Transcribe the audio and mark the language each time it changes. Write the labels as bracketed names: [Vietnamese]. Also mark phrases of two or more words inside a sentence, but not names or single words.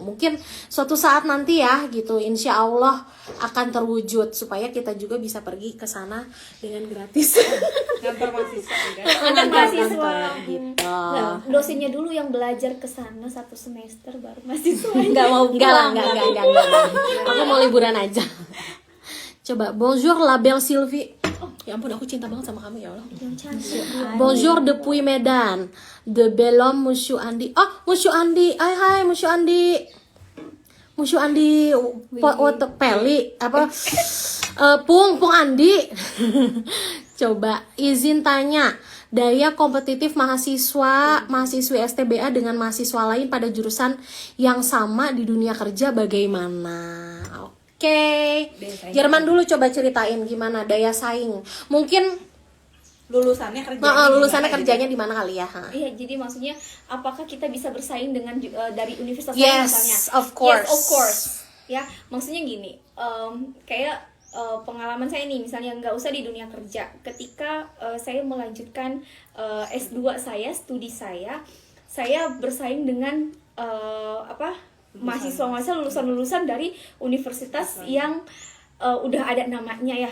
[Indonesian] Mungkin suatu saat nanti ya gitu, [Arabic] إن شاء الله [Indonesian] akan terwujud supaya kita juga bisa pergi ke sana dengan gratis. Ngantar mahasiswa kan. Ada mahasiswa gitu. Nah, dosennya dulu yang belajar ke sana 1 semester baru mahasiswa. Nggak mau pulang. Enggak. Aku mau liburan aja. Coba, [French] bonjour la belle Sylvie. [Indonesian] Oh, ya ampun, aku cinta banget sama kamu [Arabic] يا الله. [French] Bonjour depuis Medan. De belum Monsieur Andi. [Indonesian] Oh, Monsieur Andi. Hai Monsieur Andi. Monsieur Andi Peli apa? Pung Andi. Coba izin tanya, daya kompetitif mahasiswi STBA dengan mahasiswa lain pada jurusan yang sama di dunia kerja bagaimana? Oke. Jerman dulu, coba ceritain gimana daya saing. Mungkin Lulusannya kerjanya di mana kali ya? Iya, jadi maksudnya apakah kita bisa bersaing dengan dari universitas lain [English] Yes, [Indonesian] misalnya? [English] of course. Yes, of course. [Indonesian] Ya, maksudnya gini, kayak pengalaman saya nih, misalnya nggak usah di dunia kerja. Ketika saya melanjutkan S2 saya, studi saya bersaing dengan mahasiswa lulusan dari universitas yang udah ada namanya ya.